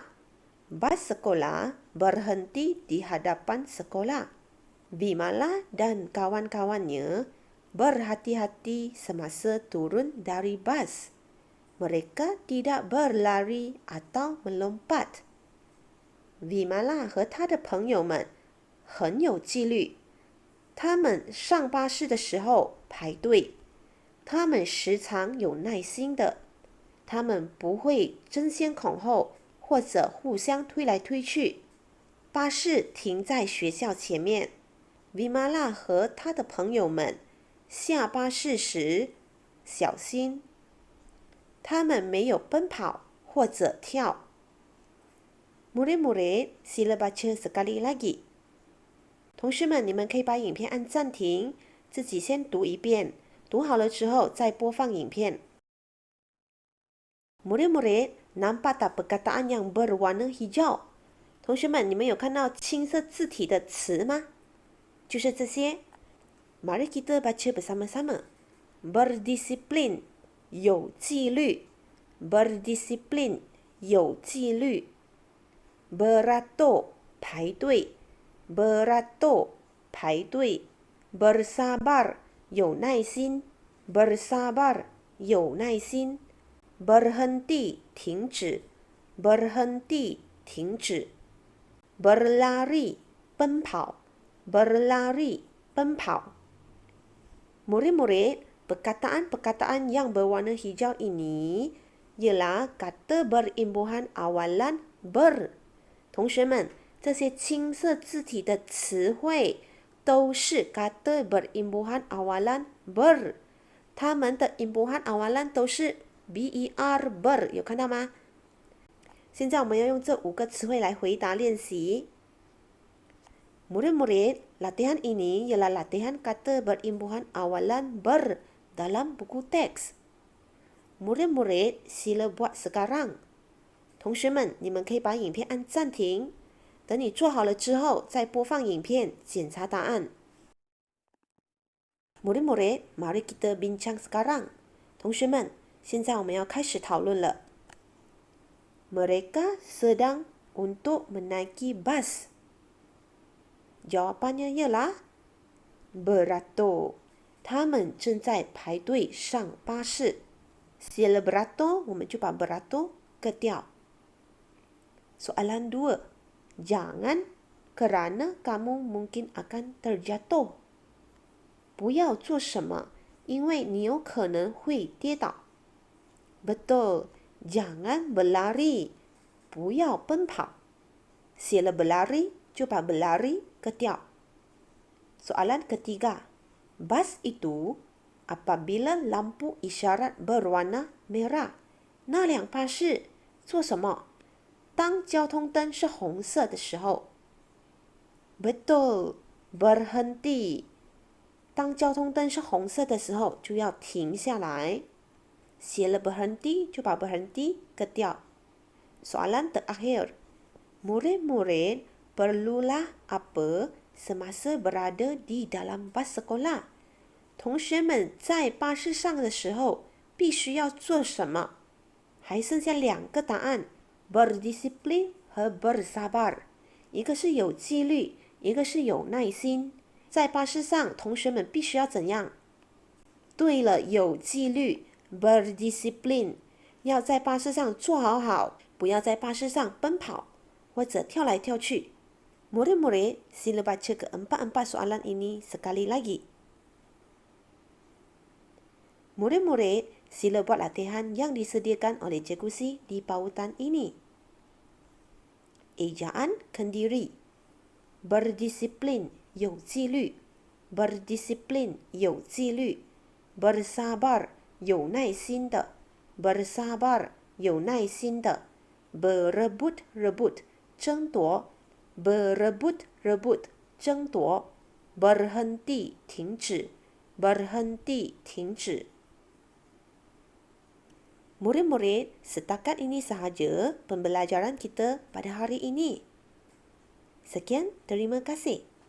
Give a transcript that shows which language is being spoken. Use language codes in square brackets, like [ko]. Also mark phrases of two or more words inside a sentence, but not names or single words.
[ms] Bas sekolah berhenti di hadapan sekolah. Vimala dan kawan-kawannya berhati-hati semasa turun dari bas. Mereka tidak berlari atau melompat。 [zh] Vimala 和他的朋友们很有纪律。他们上巴士的时候排队。他们时常有耐心的。他们不会争先恐后或者互相推来推去。巴士停在学校前面。Vimala 和他的朋友们下巴士时小心。他们没有奔跑或者跳。 [ms] Murid-murid, sila baca sekali lagi. [zh] 同学们，你们可以把影片按暂停，自己先读一遍，读好了之后再播放影片。 [ms] Murid-murid, nampak tak perkataan yang berwarna hijau？ [zh] 同学们，你们有看到青色字体的词吗？就是这些。 [ms] Mari kita baca bersama-sama. Berdisiplin, [zh] 有纪律。Berdisiplin, 有纪律。Beratur, 排 [ms] 队。Beratur, 排队。Bersabar, [zh] 有耐心。 [ms] Bersabar, [zh] 有耐心。 [ms] Berhenti, 停止。Berhenti, 停止。Berlari, 奔跑。Berlari, 奔跑。Murid-murid, perkataan-perkataan yang berwarna hijau ini ialah kata berimbuhan awalan ber。 [zh] 同学们，这些青色字体的词汇都是 [ms] kata berimbuhan awalan ber。 [zh] 它们的 [ms] imbuhan awalan [zh] 都是 ber ber， 有看到吗？现在我们要用这5个词汇来回答练习。 [ms] Murid-murid, latihan ini ialah latihan kata berimbuhan awalan ber dalam buku teks. Murid-murid, sila buat sekarang. [zh] 同学们，你们可以把影片按暂停，等你做好了之后再播放影片，检查答案。 [ms] Murid-murid, mari kita bincang sekarang. [zh] 同学们，现在我们要开始讨论了。 [ms] Mereka sedang untuk menaiki bas. Jawapannya ialah beratur. [zh] 他们正在排队上巴士。 [ms] Sila beratur, [zh] 我们就把 beratur 割掉。Soalan 2. [ms] Jangan kerana kamu mungkin akan terjatuh. [zh] 不要做什么，因为你有可能会跌倒。Betul. [ms] Jangan berlari. [zh] 不要奔跑。 [ms] Sila berlari, [zh] 就把 berlari 割掉。 [ms] Soalan ketiga. Bas itu apabila lampu isyarat berwarna merah. [zh] 那辆巴士做什么？当交通灯是红色的时候。 [ms] Betul, berhenti. [zh] 当交通灯是红色的时候，就要停下来。 [ms] Sila berhenti, [zh] 就把 berhenti 割掉。 [ms] Soalan terakhir. Murid-murid perlulah apa semasa berada di dalam bas sekolah？ [zh] 同学们在巴士上的时候必须要做什么？还剩下2个答案。Berdisiplin 和 bersabar， 一个是有纪律，一个是有耐心。在巴士上，同学们必须要怎样？对了，有纪律 berdisiplin， 要在巴士上坐好，不要在巴士上奔跑或者跳来跳去。 [ms] Murid-murid, sila baca keempat-empat soalan ini sekali lagi. Murid-murid, sila buat latihan yang disediakan oleh Cikgu Si di pautan ini. Ejaan kendiri. Berdisiplin, [zh] 有纪律。 [ms] berdisiplin 有纪律 bersabar [zh] 有耐心的 [ms] bersabar [zh] 有耐心的 [ms] berebut-rebut 争夺 berebut-rebut 争夺 berhenti 停止 berhenti 停止 Murid-murid, setakat ini sahaja pembelajaran kita pada hari ini. Sekian, terima kasih.